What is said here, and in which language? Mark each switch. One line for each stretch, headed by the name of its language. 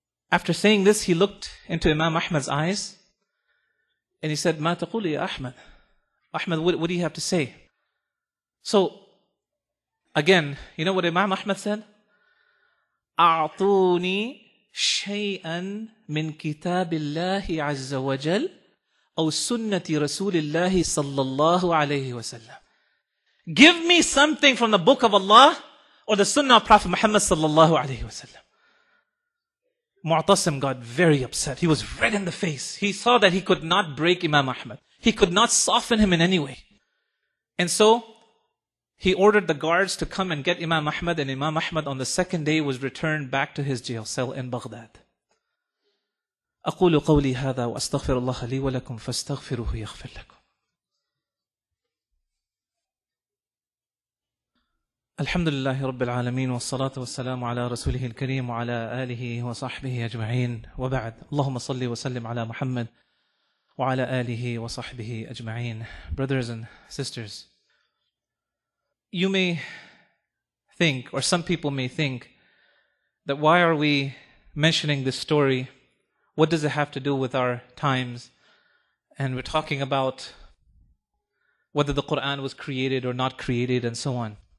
English: After saying this, he looked into Imam Ahmed's eyes and he said,
Arabic: "Ma taquli ya Ahmed?"
English: Ahmed, what do you have to say? So, again, you know what Imam Ahmed said?
Arabic: أعطوني شيئا من كتاب الله عز وجل أو سنة رسول الله صلى الله عليه وسلم.
English: Give me something from the book of Allah or the sunnah of Prophet Muhammad
Arabic: sallallahu alayhi wasallam.
English: Mu'tasim got very upset. He was red in the face. He saw that he could not break Imam Ahmed. He could not soften him in any way. And so, he ordered the guards to come and get Imam Ahmed, and Imam Ahmed on the second day was returned back to his jail cell in Baghdad.
Arabic: أقول قولي هذا وأستغفر الله لي ولكم فاستغفروه يغفر لكم. الحمد لله رب العالمين والصلاة والسلام على رسوله الكريم وعلى آله وصحبه أجمعين وبعد. اللهم صل وسلم على محمد وعلى آله وصحبه أجمعين.
English: Brothers and sisters, you may think, or some people may think, that why are we mentioning this story? What does it have to do with our times? And we're talking about whether the Quran was created or not created and so on.